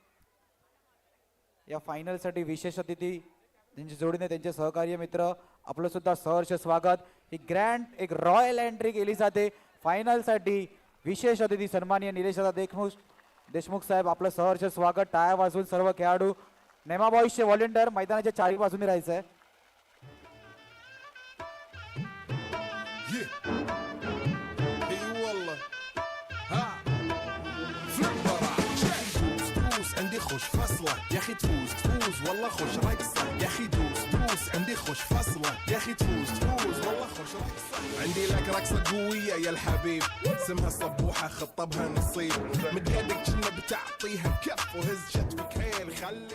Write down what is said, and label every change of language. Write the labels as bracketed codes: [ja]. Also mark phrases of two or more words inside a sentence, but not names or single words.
[mr] या फायनलसाठी विशेष अतिथी त्यांच्या जोडीने त्यांचे सहकार्य मित्र, आपलं सुद्धा सहर्ष स्वागत. ही ग्रँड एक [en] royal entry [mr] केली जाते फायनलसाठी. विशेष अतिथी सन्माननीय निलेशदादा देशमुख साहेब, आपलं सहर्ष स्वागत. टाळ्या वाजवून सर्व खेळाडू, नेमा बॉईजचे व्हॉलेंटियर मैदानाच्या चारी बाजूने राहायचं आहे. [ar] عندي خوش فصلة يا اخي تفوز تفوز والله خوش رقصة يا اخي دوس دوس عندي خوش فصلة يا اخي تفوز تفوز والله خوش رقصة عندي لك رقصة قوية يا الحبيب اسمها الصبوحة خطبها نصيب مد يدك كنا بتعطيها بكف وهز شتفك حيل خليك